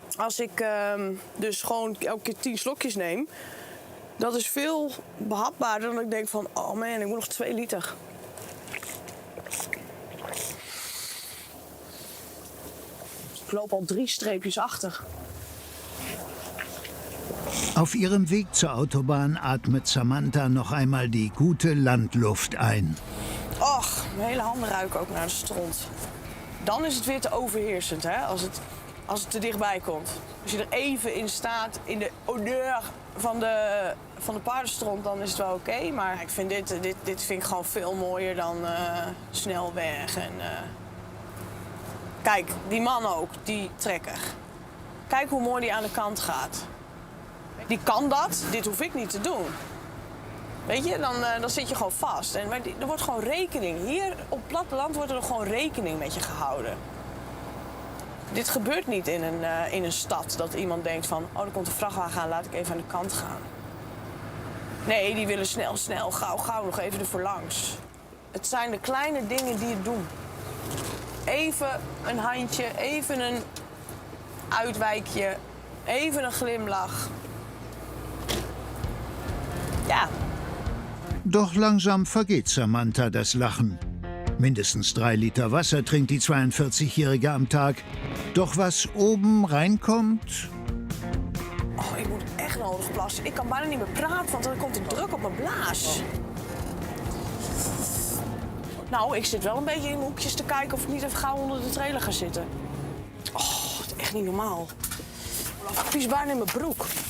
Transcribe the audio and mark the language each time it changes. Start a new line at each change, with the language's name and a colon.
Dutch: Als ik dus gewoon elke keer 10 slokjes neem, dat is veel behapbaarder dan ik denk van, oh man, ik moet nog 2 liter. Ik loop al 3 streepjes achter.
German: Auf ihrem Weg zur Autobahn atmet Samantha noch einmal die gute Landluft ein.
Dutch: Och, mijn hele handen ruiken ook naar de stront. Dan is het weer te overheersend, hè, als het te dichtbij komt. Als je er even in staat, in de odeur van de paardenstront, dan is het wel oké. Maar ik vind dit vind ik gewoon veel mooier dan snelweg. En, Kijk, die man ook, die trekker. Kijk hoe mooi die aan de kant gaat. Die kan dat, dit hoef ik niet te doen. Weet je, dan zit je gewoon vast. Maar er wordt gewoon rekening. Hier op het platteland wordt er gewoon rekening met je gehouden. Dit gebeurt niet in een stad, dat iemand denkt van, oh, er komt een vrachtwagen aan, laat ik even aan de kant gaan. Nee, die willen snel, gauw, nog even ervoor langs. Het zijn de kleine dingen die het doen. Even een handje, even een uitwijkje, even een glimlach. Ja.
German: Doch langsam vergeht Samantha das Lachen. Mindestens 3 Liter Wasser trinkt die 42-Jährige am Tag. Doch was oben reinkommt...
Dutch: Oh, ik moet echt nodig plassen. Ik kan bijna niet meer praten, want dan komt er druk op mijn blaas. Nou, ik zit wel een beetje in hoekjes te kijken of ik niet even gauw onder de trailer ga zitten. Oh, het is echt niet normaal. Ik pies bijna in mijn broek.